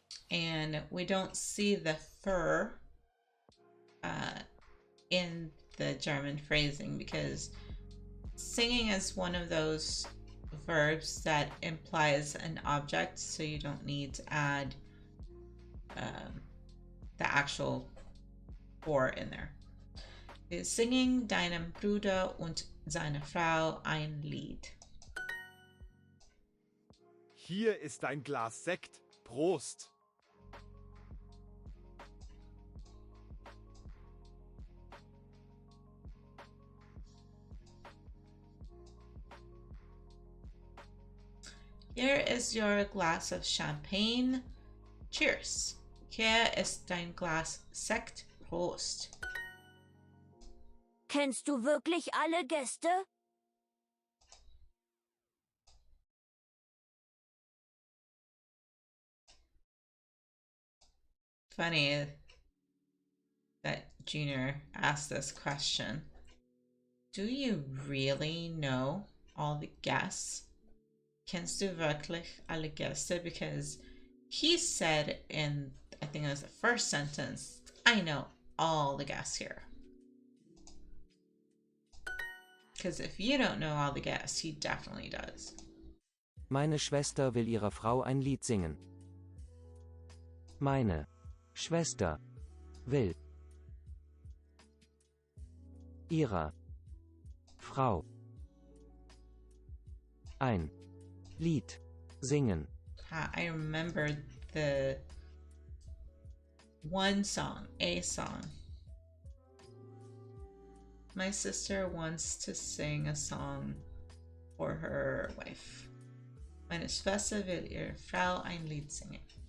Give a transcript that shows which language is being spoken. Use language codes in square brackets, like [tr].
[en] And we don't see the fur in the German phrasing because singing is one of those verbs that implies an object, so you don't need to add the actual for in there. [de] Wir singen deinem Bruder und seiner Frau ein Lied. Hier ist ein Glas Sekt. Prost! [en] Here is your glass of Champagne. Cheers. [de] Hier ist dein Glas Sekt. Prost. Kennst du wirklich alle Gäste? [en] Funny that Junior asked this question. Do you really know all the guests? [de] Kennst du wirklich alle Gäste? [en] Because he said in, I think it was the first sentence, I know all the guests here. Because if you don't know all the guests, he definitely does. [de] Meine Schwester will ihrer Frau ein Lied singen. Meine Schwester will ihrer Frau ein Lied singen. [en] I remember the one song, a song. My sister wants to sing a song for her wife. [de] Meine Schwester will ihrer Frau ein Lied singen.